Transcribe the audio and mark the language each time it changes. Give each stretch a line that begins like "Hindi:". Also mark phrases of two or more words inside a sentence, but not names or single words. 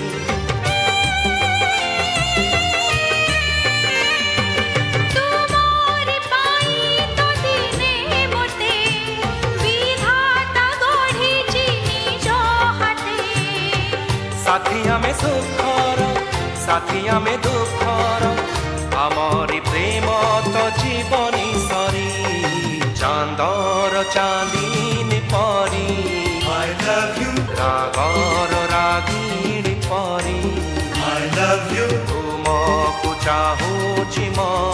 Odia: ତୁମର ପାଇଁ ତ ଦିନେ ମୋତେ ବିଧାତା ଗଢ଼ି ନିଜ ହାତେ ସାଥିଆ ମେଁ ସୁଖର ସାଥିଆ ମେଁ ଦୁଃଖର ଆମରି ପ୍ରେମ ତ ଜୀବନୀ ସରି ଚାନ୍ଦର ଚାନ୍ଦିନୀ ପରି
English: I love you,
Odia: ରାଗର ରାଗିଣୀ ପରି
English: I love you,
Odia: ତୁମକୁ ଚାହୁଁଚି